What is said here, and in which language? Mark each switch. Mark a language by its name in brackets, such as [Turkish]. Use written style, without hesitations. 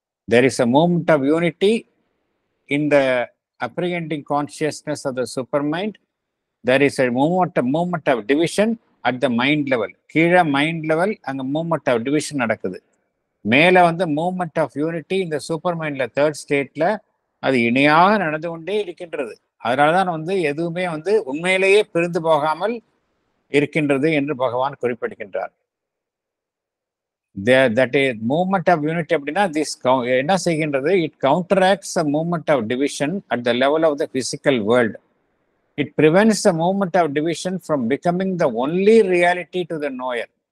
[English] There is a movement of unity in the apprehending consciousness of the supermind. There is a movement of division at the mind level. [Tamil] கீழே mind level அங்கே [English] movement of division [Tamil] நடக்குது. மேலே [English] movement of unity [Tamil] இந்த super மைண்டில் third ஸ்டேட்டில் அது இணையாக நடந்து கொண்டே இருக்கின்றது. அதனால தான் எதுவுமே உண்மையிலேயே பிரிந்து போகாமல் இருக்கின்றது என்று பகவான் குறிப்பிடுகின்றார். [English] That is movement of unity [Tamil] அப்படின்னா என்ன செய்கின்றது? [English] It counteracts a movement of division at the level of the physical world. It prevents the movement of division from becoming the only reality to the knower.